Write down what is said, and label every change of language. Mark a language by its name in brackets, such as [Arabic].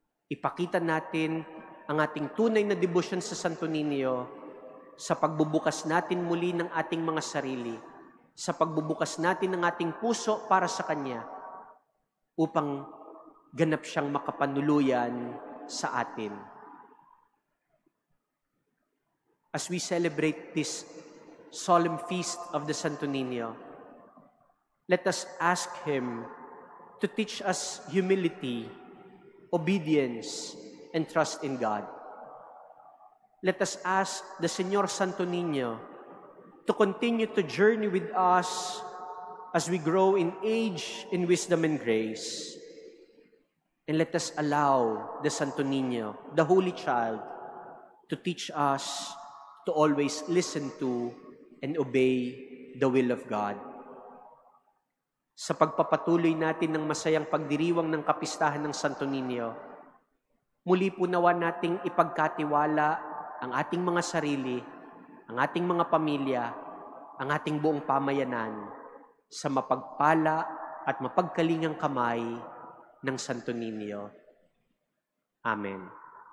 [Filipino] Ipakita natin ang ating tunay na debosyon sa Santo Niño sa pagbubukas natin muli ng ating mga sarili, sa pagbubukas natin ng ating puso para sa Kanya, upang ganap siyang makapanuluyan sa atin. [English] As we celebrate this solemn feast of the Santo Niño, let us ask Him to teach us humility, obedience, and trust in God. Let us ask the Señor Santo Niño to continue to journey with us as we grow in age, in wisdom, and grace. And let us allow the Santo Niño, the Holy Child, to teach us to always listen to and obey the will of God. [Filipino] Sa pagpapatuloy natin ng masayang pagdiriwang ng kapistahan ng Santo Niño, muli po nawa nating ipagkatiwala ang ating mga sarili, ang ating mga pamilya, ang ating buong pamayanan sa mapagpala at mapagkalingang kamay ng Santo Niño. Amen.